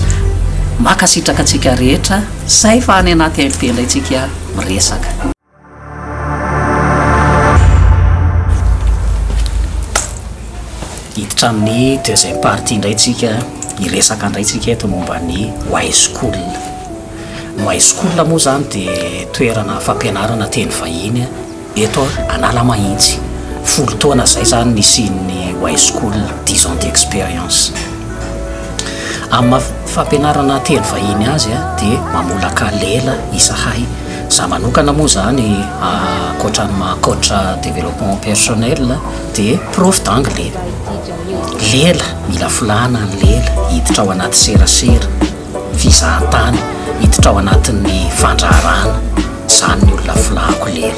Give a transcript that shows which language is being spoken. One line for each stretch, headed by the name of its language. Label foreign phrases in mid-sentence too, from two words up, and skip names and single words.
Malagasy: Makasitraka antsika rehetra zay fa any anaty MP indray tsika miresaka. Hiditra amin'ny
French: deuxième partie
Malagasy: indray tsika hiresaka indray tsika eto momba ny high school. Ny high school moa zany dia toerana fampianarana teny vahiny eto Analamahitsy. 10 taona zay zany nisian'ny high school
French: 10 ans d'expérience.
Malagasy: Amin'ny fampianarana teny vahiny azy dia mamolaka lela isahay. Za manokana moa zany
French: coach développement personnel
Malagasy: dia
French: prof d'anglais.
Malagasy: Lela mila filana ny lela hiditra ao anaty serasera fizahantany, hiditra ao anatin'ny fandraharana, zany ny olona filako lela.